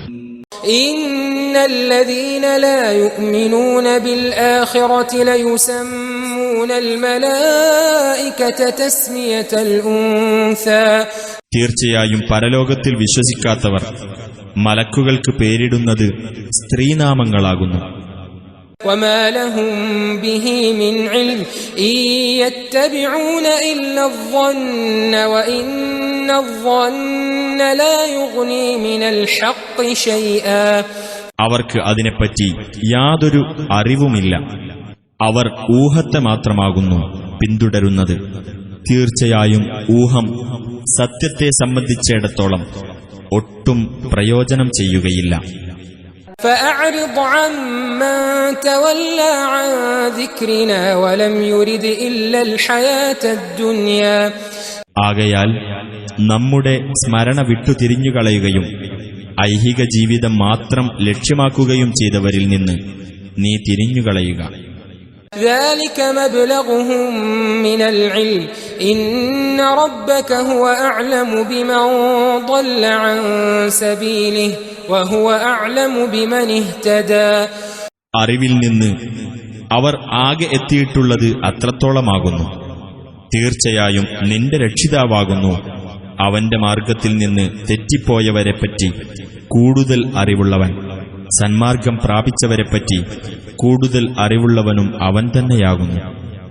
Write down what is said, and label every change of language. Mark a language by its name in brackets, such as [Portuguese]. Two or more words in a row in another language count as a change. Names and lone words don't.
[Arabic] إن الذين لا يؤمنون بالآخرة ليسمون الملائكة تسمية الأنثى. [Malayalam] തീർച്ചയായും പരലോകത്തിൽ വിശ്വസിക്കാത്തവർ മലക്കുകൾക്ക് പേരിടുന്നത് സ്ത്രീനാമങ്ങളാകുന്നു. [Arabic] وما لهم به من علم يتبعون إلا الظن വഇന്ന الظن لا يغني من الحق شيئا. [Malayalam] അവർക്ക് അതിനെപ്പറ്റി യാതൊരു അറിവുമില്ല. അവർ ഊഹത്തെ മാത്രമാകുന്നു പിന്തുടരുന്നത്. തീർച്ചയായും ഊഹം സത്യത്തെ സംബന്ധിച്ചിടത്തോളം ഒട്ടും പ്രയോജനം ചെയ്യുകയില്ല. [Arabic] فأعرض عمن تولى عن ذكرنا ولم يرد إلا الحياة الدنيا. [Malayalam] ആകയാൽ നമ്മുടെ സ്മരണ വിട്ടുതിരിഞ്ഞുകളയുകയും ഐഹിക ജീവിതം മാത്രം ലക്ഷ്യമാക്കുകയും ചെയ്തവരിൽ നിന്ന് നീ തിരിഞ്ഞുകളയുക. [Arabic] ذلك مبلغهم من العلم إن ربك هو أعلم بمن ضل عن سبيله وهو أعلم بمن اهتدى. [Malayalam] അറിവിൽ നിന്ന് അവർ ആകെ എത്തിയിട്ടുള്ളത് അത്രത്തോളമാകുന്നു. തീർച്ചയായും നിന്റെ രക്ഷിതാവാകുന്നു അവന്റെ മാർഗത്തിൽ നിന്ന് തെറ്റിപ്പോയവരെപ്പറ്റി കൂടുതൽ അറിവുള്ളവൻ. സന്മാർഗം പ്രാപിച്ചവരെപ്പറ്റി കൂടുതൽ അറിവുള്ളവനും അവൻ തന്നെയാകുന്നു.